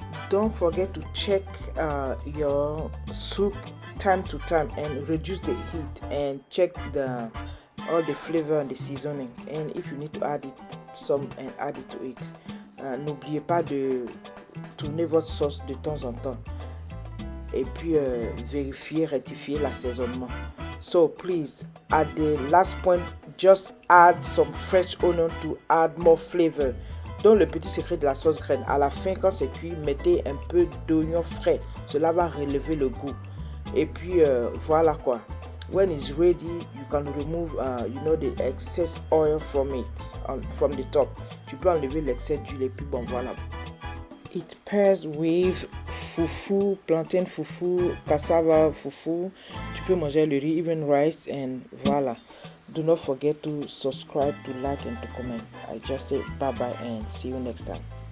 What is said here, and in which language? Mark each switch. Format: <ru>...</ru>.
<en>Don't forget to check your soup time to time and reduce the heat and check all the flavor and the seasoning, and if you need to add it some and add it to it.</en> <fr>N'oubliez pas de tourner votre sauce de temps en temps et puis vérifier, rectifier l'assaisonnement.</fr> <en>So please, at the last point, just add some fresh onion to add more flavor.</en> <fr>Donc le petit secret de la sauce graine, à la fin quand c'est cuit, mettez un peu d'oignon frais. Cela va relever le goût. Et puis voilà quoi.</fr> <en>When it's ready, you can remove, the excess oil from it, from the top.</en> <fr>Tu peux enlever l'excès d'huile et puis bon voilà.</fr> <en>It pairs with fufu, plantain fufu, cassava fufu.</en> <fr>Tu peux manger le riz,</fr> <en>even rice, and</en> <fr>voilà.</fr> <en>Do not forget to subscribe, to like, and to comment. I just say bye bye and see you next time.</en>